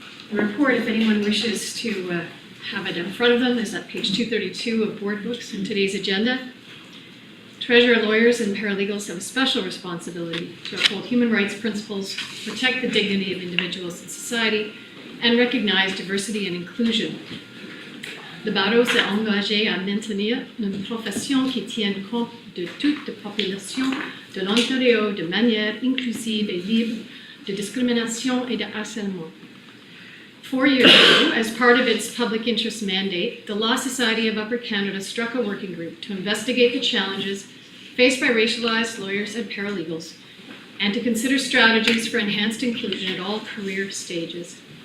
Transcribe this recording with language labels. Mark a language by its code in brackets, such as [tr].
[en] The report, if anyone wishes to have it in front of them, is at page 232 of board books in today's agenda. Treasurer, lawyers, and paralegals have a special responsibility to uphold human rights principles, protect the dignity of individuals in society, and recognize diversity and inclusion. [fr] Le barreau s'est engagé à maintenir une profession qui tienne compte de toute la population de l'Ontario de manière inclusive et libre de discrimination et de harcèlement. [en] 4 years ago, as part of its public interest mandate, the Law Society of Upper Canada struck a working group to investigate the challenges faced by racialized lawyers and paralegals, and to consider strategies for enhanced inclusion at all career stages.